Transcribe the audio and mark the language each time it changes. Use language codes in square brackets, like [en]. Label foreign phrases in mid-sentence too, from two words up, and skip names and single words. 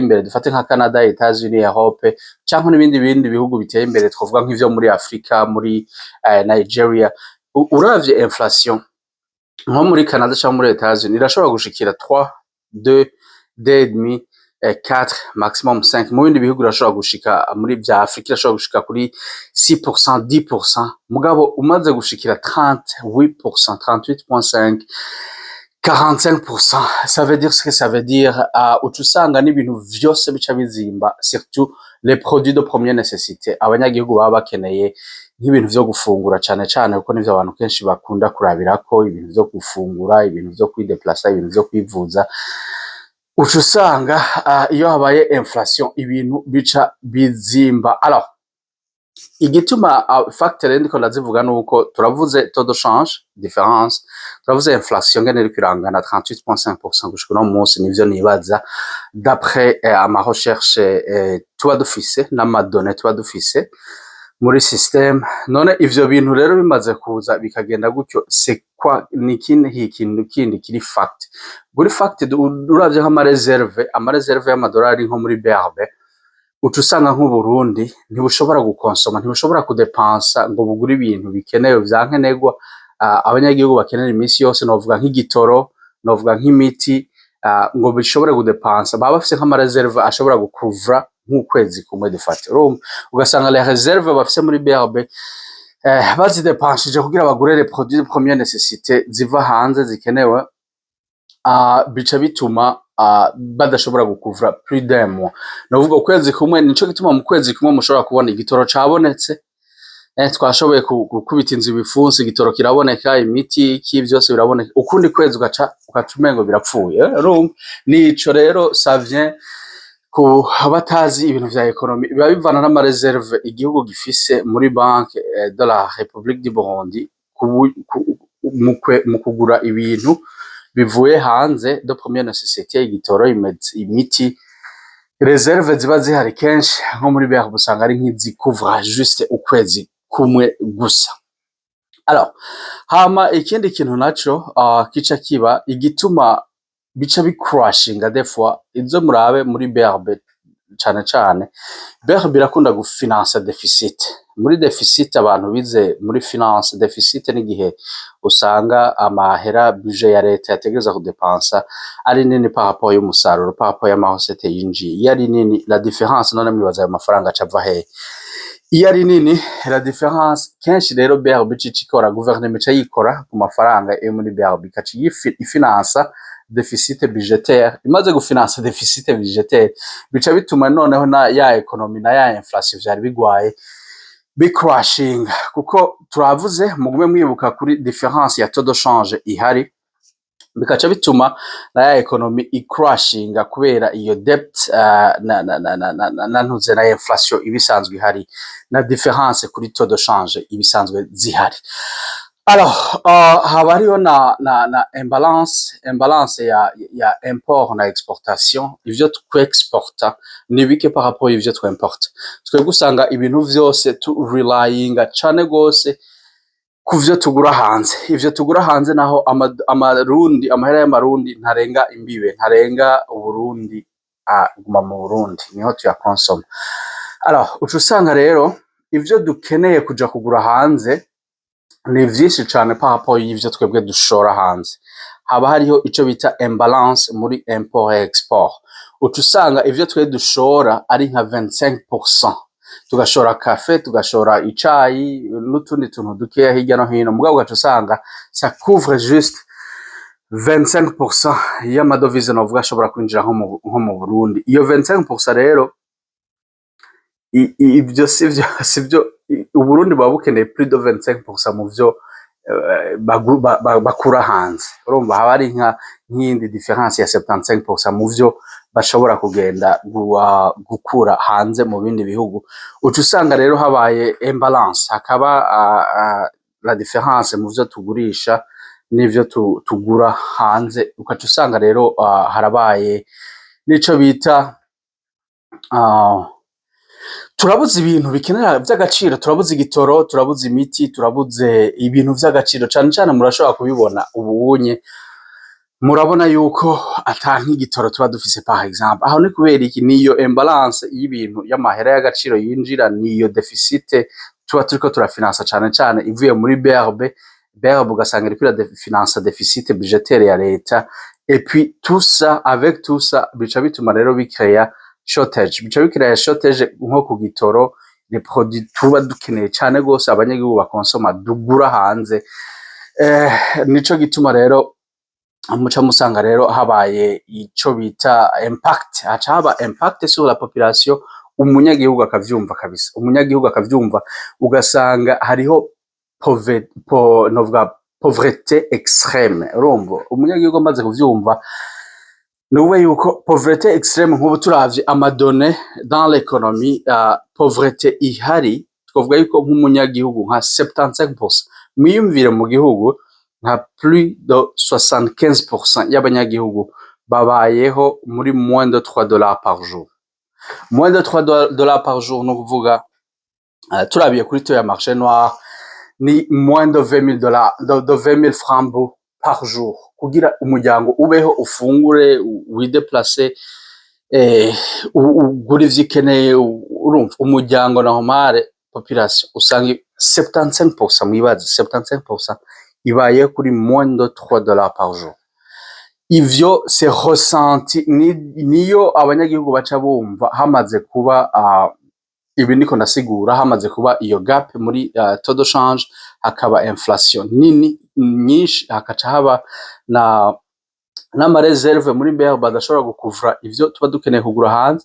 [rn] imbere dufate nka Canada, Etats-Unis, Europe canke n'ibindi bihugu biteye imbere twavuga nk'ivyo muri Afrika muri Nigeria uravye inflation nko muri Canada canke muri Etats-Unis irashobora gushikira 3 2 2,5 4 maximum 5 mu bindi bihugu irashobora gushika muri vya Afrika irashobora gushika kuri 6% 10% mugabo umaze gushikira 38% 38.5 45% [fr] ça veut dire ce que ça veut dire [rn] ucusanga n'ibintu vyose bica bizimba [fr] surtout les produits de première nécessité [rn] abanyagihugu baba bakeneye nk'ibintu vyo gufungura cane cane kuko nivyo abantu kenshi bakunda kurabirako ibintu vyo gufungura ibintu vyo kwideplacer ibintu vyo kwivuza ucusanga iyo habaye inflation ibintu bica bizimba. Alors igituma facteur ndiko ndazivuga nuko turavuze [fr] taux de change [rn] différence turavuze inflation ngene iri kwirangana 38.5% gushika no munsi nivyo nibaza d'après ama recherche tuba dufise n'amadonnées tuba dufise muri système none ivyo bintu rero bimaze kuza bikagenda gutyo [fr] c'est quoi [rn] ikintu kindi kiri fact buri fact uravye nk'ama reserve y'amadolari nko muri BRB ucusanga nk'Uburundi ntibushobora gukonsoma ntibishobora kudepansa ngo bugure ibintu bikenewe vyankenerwa abanyagihugu bakenera iminsi yose novuga nk'igitoro novuga nk'imiti ngo bishobore kudepansa baba bafise nk'ama reserve ashobora gukuvra nk'ukwezi kumwe dufate ugasanga [fr] les réserves [rn] bafise muri BRB bazidepanshije kugira bagure [fr] les produits de première nécessité [rn] ziva hanze zikenewe bica bituma badashobora gukuvra [fr] plus d'un mois [rn] novuga ukwezi kumwe nico gituma mu kwezi kumwe mushobora kubona igitoro cabonetse twashoboye gukubita inzu bifunse igitoro kiraboneka imiti byose biraboneka ukundi kwezi ugaca umengo birapfuye nico rero [fr] ça vient [rn] ku batazi ibintu vya economy biba bivana n'ama reserve igihugu gifise muri banque de la République du Burundi mu kugura ibintu bivuye hanze [fr] de première nécessité [rn] igitoro imiti reserve ziba zihari kenshi nko muri BRB usanga ari nk'izikuvra juste ukwezi kumwe gusa. Alors hama ikindi kintu naco kica kiba igituma bica bicrashinga [fr] des fois [rn] izo murabe muri BRB cane BRB irakunda gufinansa deficit muri deficit abantu bize muri finance deficit n'igihe usanga amahera budget ya leta yategereza kudepansa ari nini [fr] par rapport [rn] y'umusaruro [fr] par rapport [rn] y'amahosete yinjiye yari nini [fr] la différence [rn] none mwibaza ayo mafaranga acava he yari nini [fr] la différence [rn] kenshi rero BRB cikora gouvernement ca yikora ku mafaranga yo muri BRB kaci ifinansa [fr] déficit budgétaire [rn] imaze gufinansa [fr] déficit budgétaire [rn] bica bituma noneho na ya economy na ya inflation vyari bigwaye bicrashing kuko turavuze mugume mwibuka kuri différence ya [fr] taux de change [rn] ihari bikaca bituma na ya economy icrashinga kubera iyo debt na ntuze na inflation ibisanzwe ihari na différence kuri [fr] taux de change [rn] ibisanzwe zihari. Alors haba hariho na imbalance ya import na exportation ivyo twexporta ni bike [fr] par rapport [rn] ivyo twimporta twe gusanga ibintu vyose tu relyinga cane gose kuvyo tugura hanze ivyo tugura hanze naho amarundi amahera y'amarundi ntarenga imbibe ntarenga Uburundi guma mu Burundi niho tuya consoma. Alors ucusanga rero ivyo dukeneye kuja kugura hanze ni vyinshi cane [fr] par rapport [rn] y'ivyo twebwe dushora hanze haba hariho ico bita imbalance muri [fr] import et export [rn] ucusanga ivyo twe dushora ari nka 25% tugashora cafe tugashora icayi n'utundi tuntu dukeya hirya no hino mugabo ugacusanga [fr] ça couvre juste [rn] 25% y'amadovize novuga ashobora kwinjira nko mu Burundi iyo 25% rero ibyo sivyo Uburundi baba bukeneye [fr] plus de 25% [rn] mu vyo bakura hanze. Urumva haba ari nk'iyindi difference ya 75% mu vyo bashobora kugenda gukura hanze mu bindi bihugu. Uca usanga rero habaye imbalance, hakaba [fr] la difference [rn] mu vyo tugurisha n'ivyo tugura hanze. Ukaca usanga rero harabaye n'ico bita turabuze ibintu bikenera vy'agaciro, turabuze igitoro, turabuze imiti, turabuze ibintu vy'agaciro cane cane. Murashobora kubibona ubunye, murabona yuko ata nk'igitoro tuba dufise [fr] par exemple. [rn] Aho ni kubera iki? Niyo imbalance y'ibintu y'amahera y'agaciro yinjira, niyo deficit tuba turiko turafinansa cane cane ivuye muri BRB ugasanga iriko irafinansa [fr] deficit budgetaire [rn] ya leta, [fr] et puis tout ça, avec tout ça [rn] bica bituma rero bikreya shortage, bica bikreya shortage nko ku gitoro, [fr] les produits [rn] tuba dukeneye cane gose abanyagihugu bakonsoma dugura hanze. Nico gituma rero muca musanga rero habaye ico bita impact, haca haba [fr] impact sur la population, [rn] umunyagihugu akavyumva kabisa, umunyagihugu akavyumva, ugasanga hariho [fr] pauvreté extrême. [rn] Urumva umunyagihugu amaze kuvyumva nuwe yuko [fr] pauvreté extrême, [rn] nk'ubu turavye amadone [fr] dans l'économie, [rn] pauvreté ihari twavuga yuko nk'umunyagihugu nka 75%, mwiyumvire mu gihugu nka [fr] plus de 75% [rn] y'abanyagihugu babayeho muri [fr] moins de $3 par jour. Moins de $3 par jour, [rn] no kuvuga turabiye kuri to ya [fr] marché noir [rn] ni [fr] moins de $20 francs par jour [rn] kugira umuryango ubeho, ufungure, wideplace, ugura ivyo ukeneye. Urumva umuryango normal population usanga 75%, mwibaze 75% ibaye kuri [fr] moins de $3 par jour. Ivyo c'est ressenti, [rn] niyo abanyagihugu baca bumva hamaze kuba ibi niko nasigura, hamaze kuba iyo gap muri [fr] taux de change, [rn] hakaba inflation nini nyinshi, hakaca haba n'amareserve muri BRB badashobora gukuvura ivyo tuba dukeneye kugura hanze.